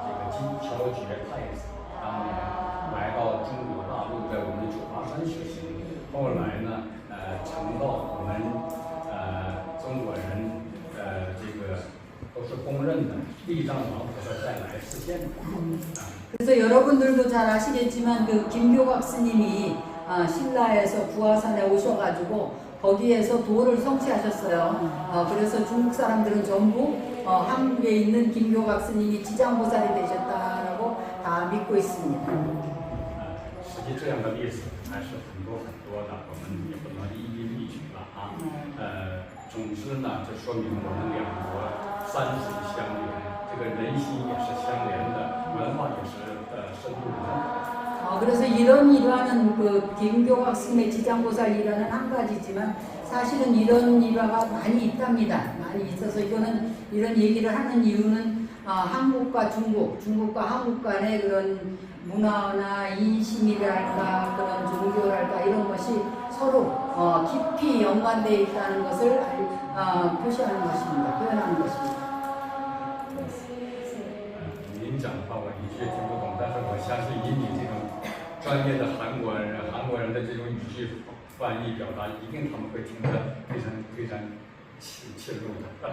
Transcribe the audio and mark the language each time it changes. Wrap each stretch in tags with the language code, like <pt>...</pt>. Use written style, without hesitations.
<zh>金小觉太子当年来到中国大陆，在我们九华山修行，后来呢，成到我们中国人这个都是公认的地藏王菩萨再来示现的。</zh> <ko>그래서 여러분들도 잘 아시겠지만 그 김교각 스님이 신라에서 구화산에 오셔가지고 거기에서 도를 성취하셨어요. 그래서 중국 사람들은 전부 한국에 있는 김교각 스님이 지장보살이 되셨다라고 다 믿고 있습니다.</ko> <zh>实际这样的例子还是很多的，我们也不能一一例举了啊。总之呢，这说明我们两国山水相连，这个人心也是相连的，文化也是深度的。</zh> <ko>그래서 이런 일화는 그 김교각 스님의 지장보살 일화는 한 가지지만 사실은 이런 일화가 많이 있답니다. 많이 있어서 이거는 이런 얘기를 하는 이유는 한국과 중국과 한국 간의 그런 문화나 인심이랄까 그런 종교랄까 이런 것이 서로 깊이 연관되어 있다는 것을 표시하는 것입니다. 표현하는 것입니다.</ko> <zh>您讲的话我一句也听不懂，但是我相信以你这种专业的韩国人的这种语句翻译表达，一定他们会听得非常切入的。</zh>